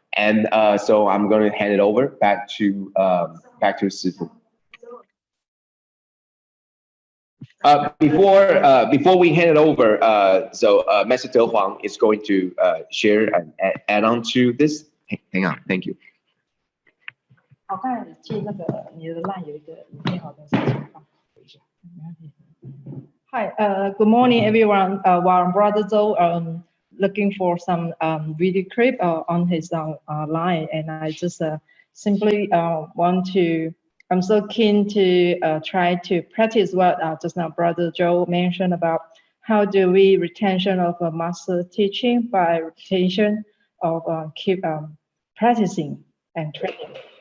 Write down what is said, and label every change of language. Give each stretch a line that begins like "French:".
English: And so I'm going to hand it over back to Shifu. Before we hand it over, Master Tzu Huang is going to share and add on to this. Hang on, thank you.
Chinese: 好，刚才记那个你的 line 有一个影片，好像是放一下。
English: Hi, good morning, everyone. While Brother Zhou looking for some video clip on his line, and I just simply want to. I'm so keen to try to practice what just now Brother Joe mentioned about how do we retention of a master teaching by retention of keep practicing and training.